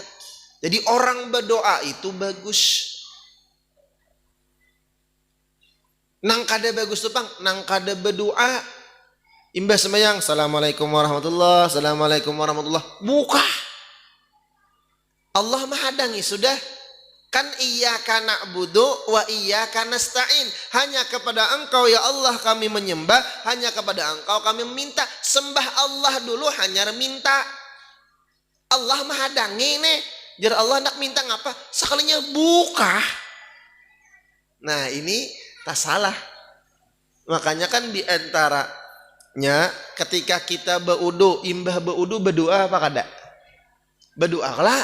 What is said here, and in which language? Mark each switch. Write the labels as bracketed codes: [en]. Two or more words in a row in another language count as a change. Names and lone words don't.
[bjn] Jadi orang berdoa itu bagus. Nang kada bagus tuh Bang, nang kada berdoa imbas sembahyang, [ar] السلام عليكم ورحمة الله, السلام عليكم ورحمة الله, [bjn] buka. Allah menghadangi sudah. Kan [ar] إياك نعبد وإياك نستعين. [bjn] Hanya kepada Engkau ya Allah kami menyembah, hanya kepada Engkau kami meminta. Sembah Allah dulu, hanya minta. Allah menghadangi nih. Jar Allah nak minta ngapa? Sekalinya buka. Nah ini tak salah. Makanya kan di antaranya ketika kita beudu, imbah beudu berdoa apa kada? Berdoa lah.